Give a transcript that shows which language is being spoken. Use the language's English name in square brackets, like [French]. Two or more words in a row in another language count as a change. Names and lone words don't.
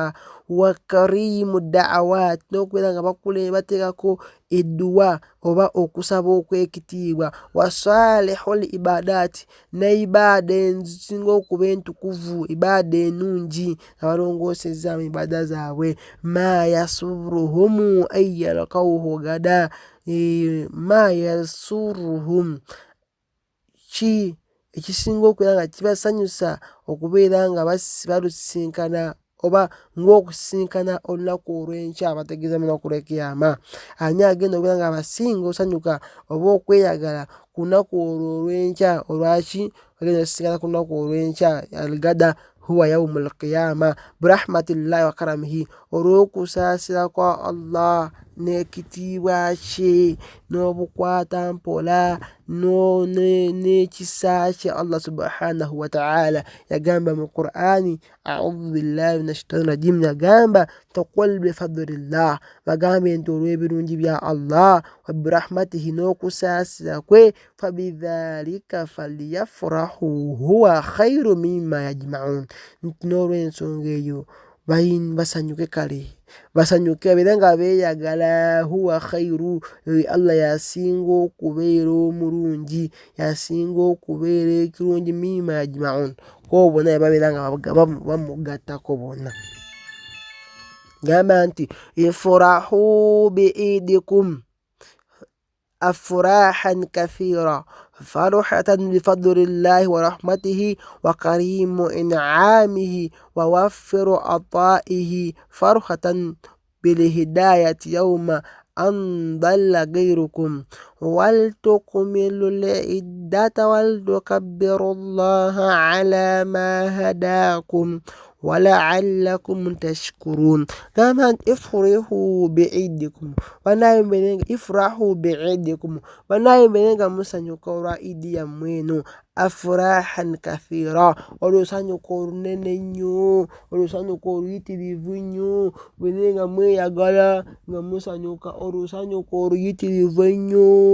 [Arabic] وكريم الدعوات, [Ganda] n'okubeera nga bateekako edduwa oba okusaba okw'ekitiibwa. [Arabic] وصالح العبادات, [Ganda] ne ibaada ezisinga okuba entukuvu, ibaada ennungi nga balongoosezza mu ibaada zaabwe. [Arabic] ما يسرهم أن يلقوه غدا, ما يسرهم, [Ganda] ki ekisinga okubeera nga kibasanyusa okubeera nga balusisinkana oba ng'okusisinkana olunaku olw'enkya, bategeeza mu lunaku lw'ekiyama. Ani agenda okubeera nga abasinga osanyuka oba okweyagala ku lunaku olwo olw'enkya? Olwaki? Bagenda osisinkana ku lunaku olw'enkya, [Arabic] الغد هو يوم القيامة, برحمة الله وكرمه, [Ganda] olw'okusaasira kwa Allah n'ekitiibwa kye n'obukwatampola n'ekisa kye. Allah [Arabic] سبحانه وتعالى [Ganda] yagamba mu Qur'ani, [Arabic] أعوذ بالله من الشيطان الرجيم, [Ganda] yagamba [Arabic] قل بفضل الله, [Ganda] bagambe nti olw'ebirungi bya Allah, [Arabic] وبرحمته, [Ganda] n'okusaasira kwe, [Arabic] فبذلك فليفرحوا هو خير مما يجمعون, [Ganda] nti n'olw'ensonga eyo basanyuke kale, basanyuke babeere nga beeyagala. [Arabic] هو خير, [Ganda] Allah yasinga okubeera omulungi, yasinga okubeera ekirungi, [Arabic] مما يجمعون, [Ganda] ko bonna babeera nga bamugattako bonna. Gamba nti [Arabic] افرحوا بعيدكم أفراحا كثيرة فرحة بفضل الله ورحمته وكريم إنعامه ووفير عطائه فرحة بالهداية يوم أن ضل غيركم ولتكملوا العدة ولتكبروا الله على ما هداكم ولعلكم تشكرون. كما افرحوا بعيدكم، افرحوا بعيدكم, [Ganda] banaye mbenenga musanyuka olwa Idi yammwe eno. [Arabic] أفراحا كثيرة, [Ganda] olusanyuka olunene ennyo, olusanyuka oluyitirivu ennyo, mbenenga mweyagala nga musanyuka olusanyuka oluyitirivu ennyo.